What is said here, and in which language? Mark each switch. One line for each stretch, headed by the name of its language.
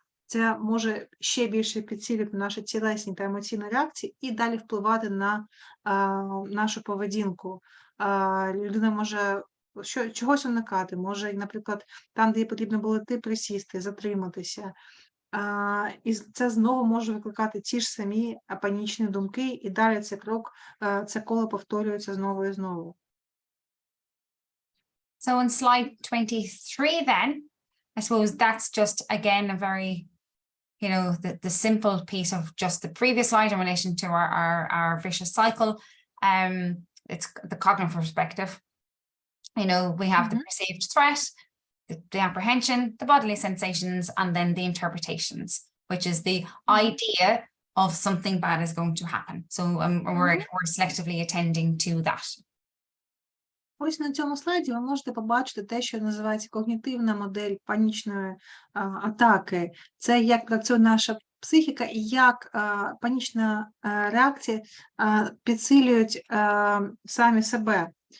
Ukrainian: Це може ще більше підсилити наші тілесні та емоційні реакції і далі впливати на нашу поведінку. Людина може чогось уникати. Може, наприклад, там, де їй потрібно було йти, присісти, затриматися. І це знову може викликати ті ж самі панічні думки, і далі це коло повторюється знову і знову.
English: So on slide 23 then, I suppose that's just again a very, the simple piece of just the previous slide in relation to our vicious cycle. It's the cognitive perspective. We have the perceived threat, the apprehension, the bodily sensations, and then the interpretations, which is the idea of something bad is going to happen. So we're selectively attending to that.
Ukrainian: Ось на цьому слайді ви можете побачити те, що називається когнітивна модель панічної атаки. Це як працює наша психіка і як панічна реакція підсилюють самі себе.